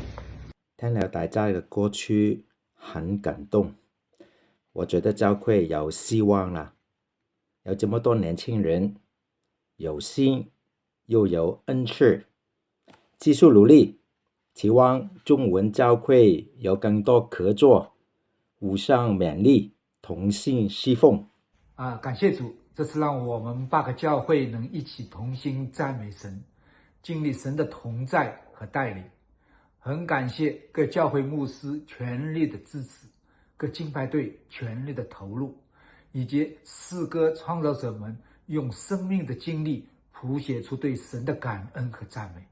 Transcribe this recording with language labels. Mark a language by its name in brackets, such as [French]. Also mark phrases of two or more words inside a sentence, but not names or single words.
[Chinese] 聽了大家嘅歌曲，很感動，我覺得教會有希望啦，有這麼多年輕人有心又有恩賜，繼續努力，期望中文教會有更多合作，互相勉勵，同心侍奉。感謝主，這次讓我們8個教會能一起同心讚美神。经历神的同在和带领。很感谢各教会牧师全力的支持，各敬拜队全力的投入，以及诗歌创造者们用生命的经历谱写出对神的感恩和赞美。